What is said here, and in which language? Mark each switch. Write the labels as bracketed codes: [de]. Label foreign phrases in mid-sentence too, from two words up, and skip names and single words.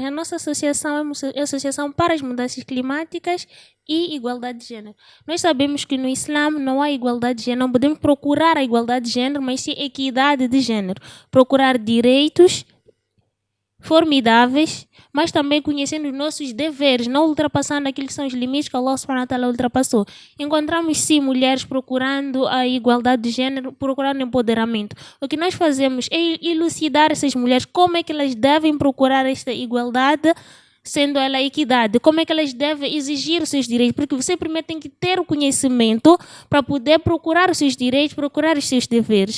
[pt] A nossa associação é uma associação para as mudanças climáticas e igualdade de género. Nós sabemos que no Islã não há igualdade de género, não podemos procurar a igualdade de género, mas sim equidade de género. Procurar direitos formidáveis, mas também conhecendo os nossos deveres, não ultrapassando aquilo que são os limites que [ar] الله سبحانه وتعالى [pt] ultrapassou. Encontramos sim mulheres procurando a igualdade de género, procurando empoderamento. O que nós fazemos é elucidar essas mulheres como é que elas devem procurar esta igualdade, sendo ela equidade, como é que elas devem exigir os seus direitos, porque você primeiro tem que ter o conhecimento para poder procurar os seus direitos, procurar os seus deveres.